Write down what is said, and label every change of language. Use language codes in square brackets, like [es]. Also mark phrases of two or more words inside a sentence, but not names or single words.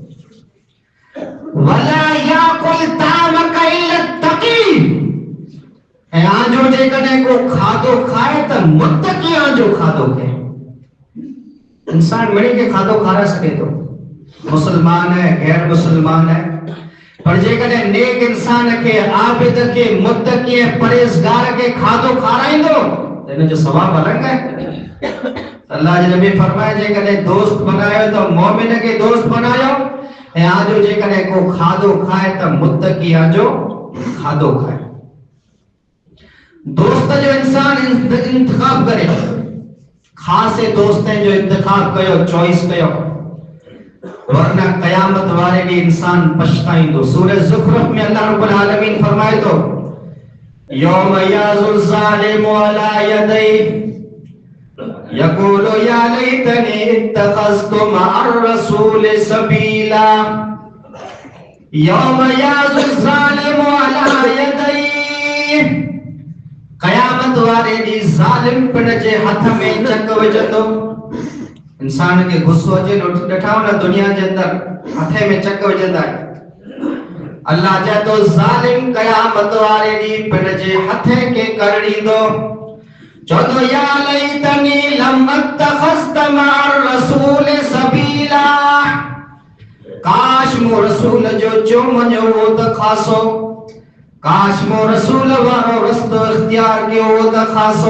[ar] ولا یاکل طعامک الا التقی، [sd] اے آنجو جے کنے کو کھادو کھائے تو متقی آنجو کھادو کھائے، انسان مڑی کے کھادو کھا رہا سکے تو مسلمان ہے غیر مسلمان ہے پر जेकॾहिं नेक इंसान खे आबिद खे मुत्तकी ऐं परहेज़गार खे खाधो खाराईंदो त इन जो सवाब अलॻि आहे। अल्लाह जे नबी फरमाए जेकॾहिं दोस्त बनायो त मोमिन खे दोस्त बनायो ऐं आजो जेकॾहिं को खाधो खाए त मुत्तकी आजो खाधो खाए। दोस्त जो इंसान इंतखाब करे, खासे दोस्तनि जो इंतखाब कयो, चॉइस कयो, वरना कयामत वारे ॾींहुं इंसान पछताईंदो। सूरह ज़ुखरुफ में अल्लाह [ar] رب العالمين [sd] फरमाए थो [ar] يوم يعض الظالم على يديه يقول يا ليتني اتخذت مع الرسول سبيلا. يوم يعض الظالم على يديه, [sd] कयामत वारे ॾींहुं ज़ालिम पिण जे हथ में चक विझंदो। इंसान के गुस्सो अचे ॾिठा न दुनिया जे अंदर हथे में चक विझंदा आहिनि। अल्लाह चए थो ज़ालिम कयामत वारे ॾींहुं पिण जे हथे के कर ॾींदो, चवंदो [ar] يا ليتني لم أتخذ مع الرسول سبيلا, [sd] काश मूं रसूल जो चुमो हो त खासो, काश मूं रसूल वारो रस्तो इख्तियार कयो हो त खासो।